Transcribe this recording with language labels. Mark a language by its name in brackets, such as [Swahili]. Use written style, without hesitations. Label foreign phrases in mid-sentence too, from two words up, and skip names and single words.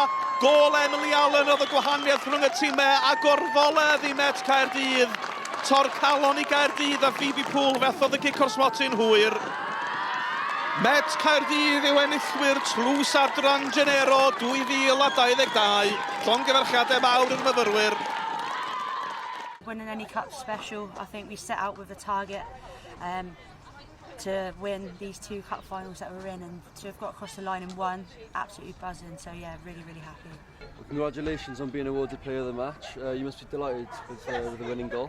[Welsh] Gol Emily Allen oedd y gwahaniaeth rhwng y tîmau a gorfoledd i met Caerdydd. Tor calon i Caerdydd a Phoebe Poole fethodd y gic o'r smotin hwyr. Met Caerdydd yw enillwyr Tlws Adran Genero 2022. Llongyfarchiadau mawr yn myfyrwyr. [English] Winning any cup special, I think we set out with a target to win these 2 cup finals that we're in, and to have got across the line and won, absolutely buzzing. So yeah, really, really happy. Well, congratulations on being awarded Player of the Match. You must be delighted with the winning goal.